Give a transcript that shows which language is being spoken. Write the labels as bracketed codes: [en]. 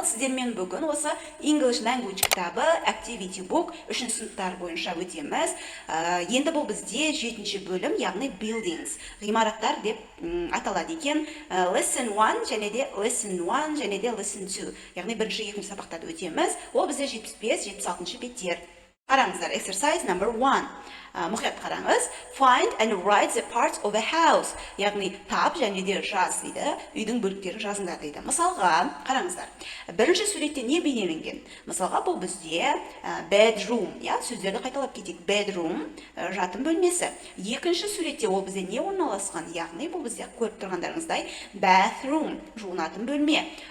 [kk] Сіздермен бүгін осы English Language кітабы Activity Book 3 сыныптар бойынша өтеміз. Енді бұл бізде 7-ші бөлім, яғни Buildings, ғимараттар деп аталады екен. Lesson 1 және де Lesson 1 және де Lesson 2, яғни бірінші екінші сабақтарды өтеміз. Ол бізде 75-76 беттер. Қараңыздар, [en] exercise number 1. [kk] Мұқият қараңыз. [en] Find and write the parts of a house. [kk] Яғни тап және де жаз дейді. Үйдің бөліктерін жазыңдар дейді. Мысалға, қараңыздар. Бірінші суретте не бейнеленген? Мысалға, бұл бізде bedroom, сөздерді қайталап кетейік. Bedroom, жатын бөлмесі. Екінші суретте ол бізде не орналасқан? Яғни бұл бізде көріп тұрғандарыңыздай bathroom, жуынатын бөлме.